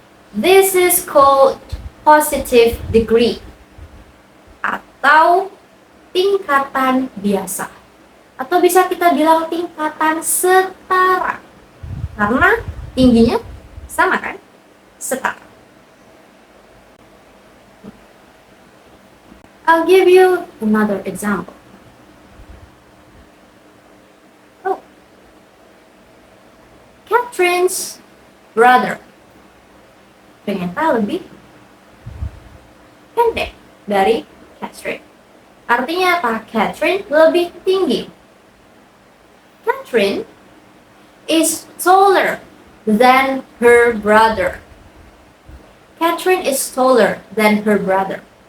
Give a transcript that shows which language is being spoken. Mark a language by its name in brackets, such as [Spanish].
[English] This is called positive degree [Indonesian] atau tingkatan biasa. Atau bisa kita bilang tingkatan setara. Karena tingginya sama kan? Setara. [English] I'll give you another example. Oh. Catherine's brother. [Indonesian] ternyata lebih pendek dari Catherine. Artinya apa? Catherine lebih tinggi. [English] Catherine is taller than her brother. Catherine is taller than her brother.